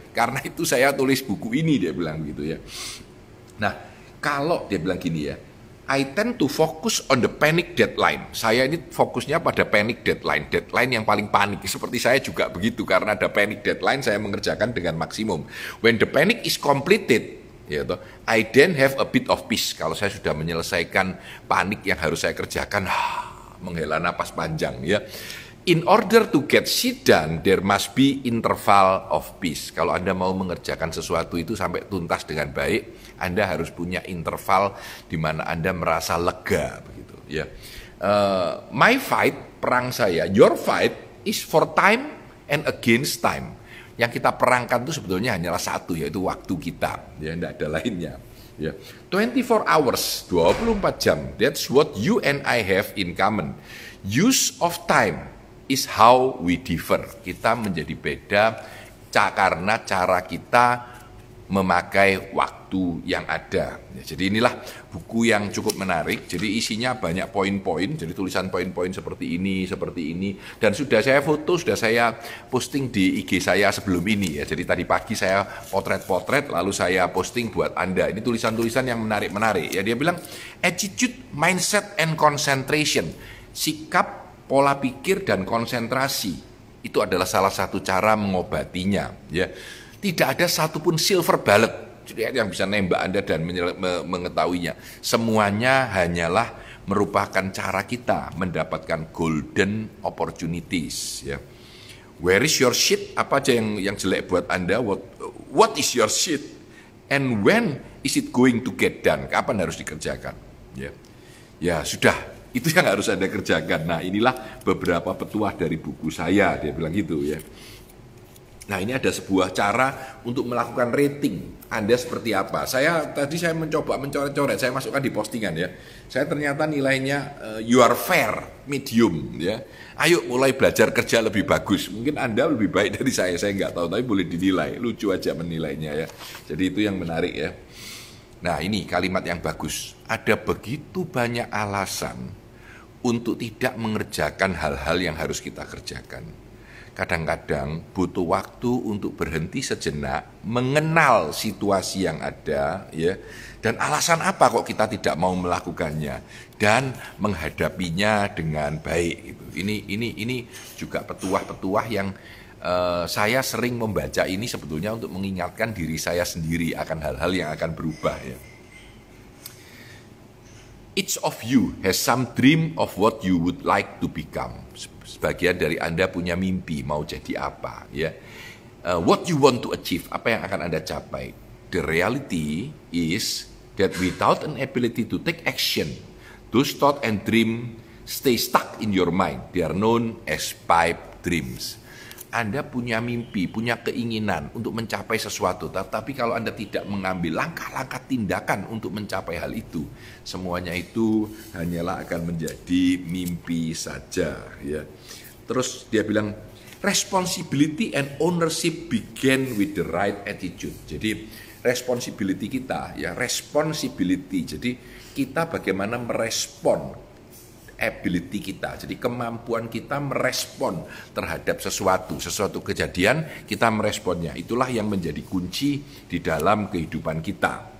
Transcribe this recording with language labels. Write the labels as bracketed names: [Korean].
[Indonesian] Karena itu saya tulis buku ini, dia bilang gitu ya. Nah, kalau dia bilang gini ya, [English] I tend to focus on the panic deadline. [Indonesian] Saya ini fokusnya pada panic deadline, deadline yang paling panik. Seperti saya juga begitu, karena ada panic deadline saya mengerjakan dengan maksimum. [English] When the panic is completed, [Indonesian] ya toh, [English] I then have a bit of peace. [Indonesian] Kalau saya sudah menyelesaikan panik yang harus saya kerjakan, menghela napas panjang ya. [English] In order to get shit done, there must be interval of peace. [Indonesian] Kalau Anda mau mengerjakan sesuatu itu sampai tuntas dengan baik, Anda harus punya interval di mana Anda merasa lega begitu ya. [English] My fight, [Indonesian] perang saya, [English] your fight is for time and against time. [Indonesian] Yang kita perangkan itu sebetulnya hanyalah satu, yaitu waktu kita, ya, tidak ada lainnya. Ya. [English] 24 hours, [Indonesian] 24 jam, [English] that's what you and I have in common. Use of time is how we differ. [Indonesian] Kita menjadi beda karena cara kita memakai waktu yang ada. Ya, jadi inilah buku yang cukup menarik. Jadi isinya banyak poin-poin. Jadi tulisan poin-poin seperti ini. Dan sudah saya foto, sudah saya posting di IG saya sebelum ini ya. Jadi tadi pagi saya potret-potret, lalu saya posting buat Anda. Ini tulisan-tulisan yang menarik-menarik. Ya, dia bilang [English] attitude, mindset, and concentration. [Indonesian] Sikap, pola pikir dan konsentrasi itu adalah salah satu cara mengobatinya ya. Tidak ada satupun silver bullet yang bisa nembak Anda dan mengetahuinya. Semuanya hanyalah merupakan cara kita mendapatkan golden opportunities ya. [English] Where is your shit? [Indonesian] Apa aja yang jelek buat Anda? [English] What is your shit? And when is it going to get done? [Indonesian] Kapan harus dikerjakan? Ya, ya sudah. Itu yang harus Anda kerjakan. Nah, inilah beberapa petuah dari buku saya, dia bilang gitu ya. Nah, ini ada sebuah cara untuk melakukan rating Anda seperti apa. Tadi saya mencoba mencoret-coret, saya masukkan di postingan ya. Saya ternyata nilainya [English] you are fair, [Indonesian] medium ya. Ayo mulai belajar kerja lebih bagus. Mungkin Anda lebih baik dari saya nggak tahu, tapi boleh dinilai. Lucu aja menilainya ya. Jadi itu yang menarik ya. Nah, ini kalimat yang bagus. Ada begitu banyak alasan untuk tidak mengerjakan hal-hal yang harus kita kerjakan. Kadang-kadang butuh waktu untuk berhenti sejenak, mengenal situasi yang ada, ya, dan alasan apa kok kita tidak mau melakukannya, dan menghadapinya dengan baik. Ini juga petuah-petuah yang saya sering membaca ini sebetulnya untuk mengingatkan diri saya sendiri akan hal-hal yang akan berubah ya. [English] Each of you has some dream of what you would like to become. [Indonesian] Sebagian dari Anda punya mimpi mau jadi apa ya. [English] What you want to achieve, [Indonesian] apa yang akan Anda capai. [English] The reality is that without an ability to take action, those thought and dream stay stuck in your mind. They are known as pipe dreams. [Indonesian] Anda punya mimpi, punya keinginan untuk mencapai sesuatu, tapi kalau Anda tidak mengambil langkah-langkah tindakan untuk mencapai hal itu, semuanya itu hanyalah akan menjadi mimpi saja ya. Terus dia bilang [English] responsibility and ownership begin with the right attitude. [Indonesian] Jadi responsibility kita ya, responsibility. Jadi kita bagaimana merespon ability kita, jadi kemampuan kita merespon terhadap sesuatu kejadian, kita meresponnya. Itulah yang menjadi kunci di dalam kehidupan kita.